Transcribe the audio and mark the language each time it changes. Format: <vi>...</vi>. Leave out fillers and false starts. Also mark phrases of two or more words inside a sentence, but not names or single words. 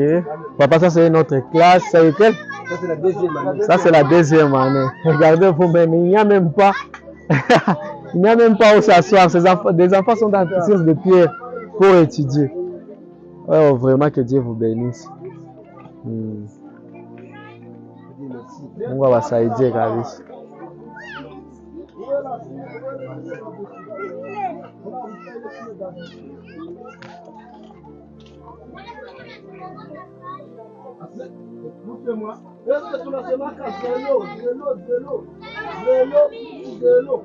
<fr>Papa, ça c'est notre classe. Ça c'est quelle? Ça, c'est la deuxième année. Ça c'est la deuxième année. Regardez vous-même, il n'y a même pas. Il n'y a même pas où s'asseoir. Des enfants sont dans la séance de pierre pour étudier. Oh, vraiment que Dieu vous bénisse.</fr> <sw>Mungu awasaidie kabisa.</sw> <fr>Écoutez-moi. Est-ce que</fr> <sw>tunasema zéro?</sw>